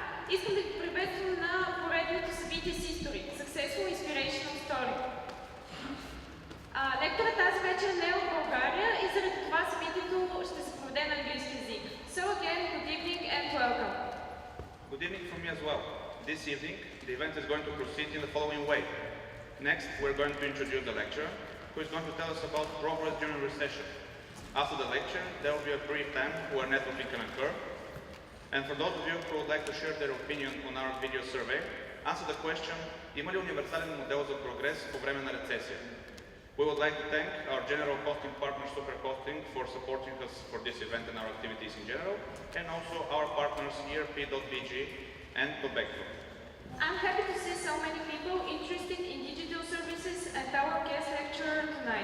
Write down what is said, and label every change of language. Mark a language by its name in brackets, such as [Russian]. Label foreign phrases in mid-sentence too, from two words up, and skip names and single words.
[Bulgarian] Искам да ви приветствам на поредното събитие SIStory, Successful Inspirational Story. Лекторът тази вечер не е от България и заради това събитието ще се проведе на английски език. [English] So again, good evening and welcome. Good evening from me as well. This evening, the event is going to proceed in the following way. Next, we're going to introduce the lecturer, who is going to tell us about progress during recession. After the lecture, there will be a brief time where networking can occur. And for those of you who would like to share their opinion on our video survey, answer the question, [Bulgarian] има ли универсален модел за прогрес по време на рецесия? [English] We would like to thank our general hosting partner Superhosting for supporting us for this event and our activities in general, and also our partners ERP.bg and Tobacco. I'm happy to see so many people interested in digital services and our guest lecturer tonight.